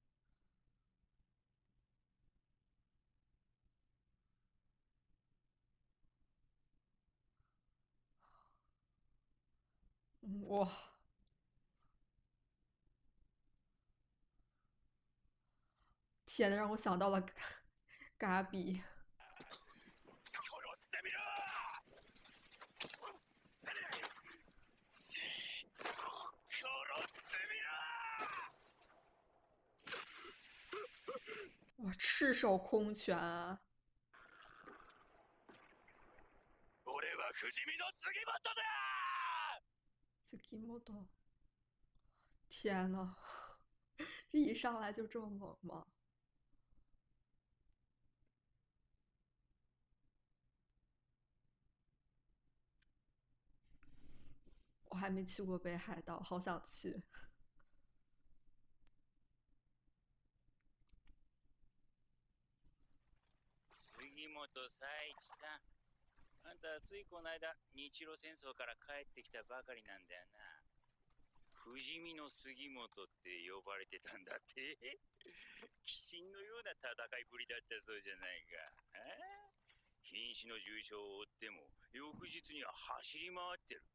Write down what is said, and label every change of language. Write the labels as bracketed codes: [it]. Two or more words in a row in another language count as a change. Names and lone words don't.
[zh] 哇，天呐，让我想到了嘎比。 [ja] 殺してみろ。殺して [zh] 哇，赤手空拳啊！ [ja] みろ。俺は不死身の杉本だ。 [zh] 斯基莫多，天呐，这一上来就这么猛吗？我还没去过北海道，好想去。 [ja] 杉本佐一さん、あんたついこの間日露戦争から帰ってきたばかりなんだよな。不死身の杉本って呼ばれてたんだって。鬼神のような戦いぶりだったそうじゃないか。瀕死の重傷を負っても翌日には走り回ってる。